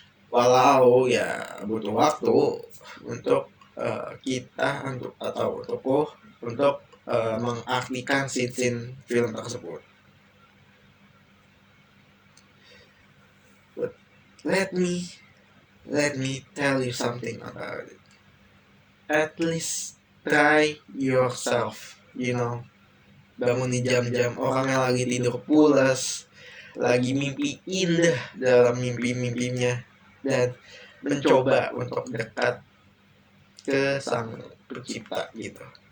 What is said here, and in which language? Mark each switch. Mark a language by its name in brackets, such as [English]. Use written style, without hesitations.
[Indonesian] Walau ya butuh waktu untuk kita atau untukku untuk mengartikan scene film tersebut. [English] But let me tell you something about it. At least try yourself, you know. [Indonesian] Bangun di jam-jam orang yang lagi tidur pulas, lagi mimpi indah dalam mimpi-mimpinya, dan mencoba untuk dekat ke Sang Pencipta gitu.